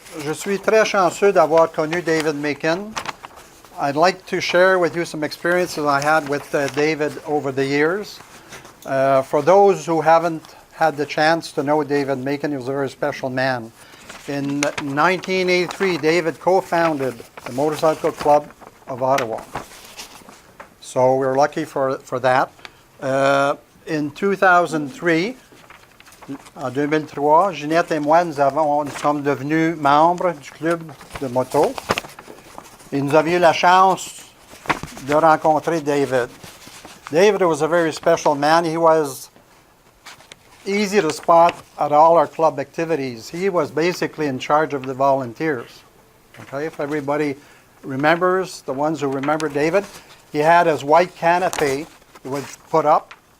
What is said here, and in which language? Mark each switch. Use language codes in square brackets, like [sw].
[fr] Okay, je suis très chanceux d'avoir connu David Makin. [en] I'd like to share with you some experiences I had with David over the years. For those who haven't had the chance to know David Makin, he was a very special man. In 1983, David co-founded the Motorcycle Club of Ottawa. So we were lucky for that. In 2003, [fr] en 2003, Ginette et moi, nous sommes devenus membres du club de moto. Et nous avions eu la chance de rencontrer David. [en] David was a very special man. He was easy to spot at all our club activities. He was basically in charge of the volunteers. Okay, if everybody remembers, the ones who remember David, he had his white canopy he would put up.